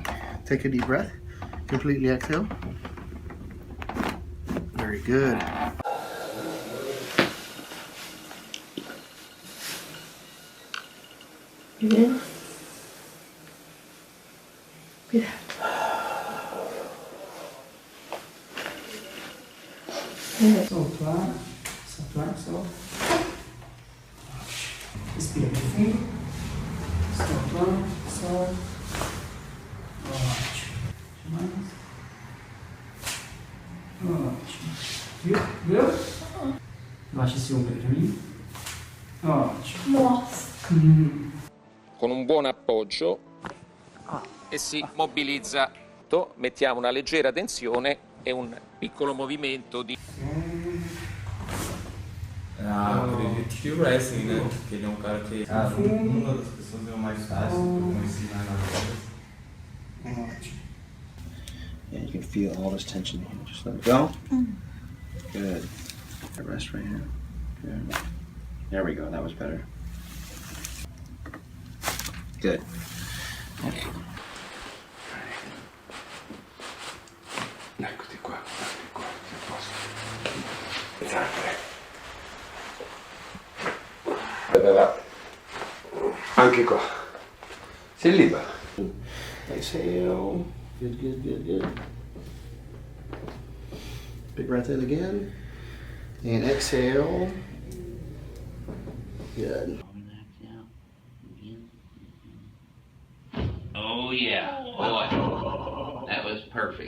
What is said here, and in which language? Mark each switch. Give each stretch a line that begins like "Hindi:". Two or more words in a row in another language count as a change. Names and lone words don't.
English: Take a deep breath. Completely exhale. Very good. Breathe in. Breathe out.
Portuguese: Soltar, soltar. Respira bem fundo. Soltar, solta. Ótimo. Mais. Ótimo. Viu? Baixa esse ombro aí pra mim. Ótimo. Nossa.
Italian: Con un buon appoggio e si mobilizza. Mettiamo una leggera tensione e un piccolo movimento di...
Portuguese: Ah, acredito que o wrestling, né? Porque ele é um cara que. Ah, uma das pessoas é o mais fácil, que eu conheci lá na vida. Ótimo.
English: Yeah, you can feel all this tension here. Just let it go. Good. Rest right here. Good. There we go. That was better. Good.
Italian: Eccoti qua, sei a posto. Esatto. Anche qua. Sei libero.
English: Exhale. Good, good, good, good. Big breath in again. And exhale. Good. Oh yeah, boy, that was perfect.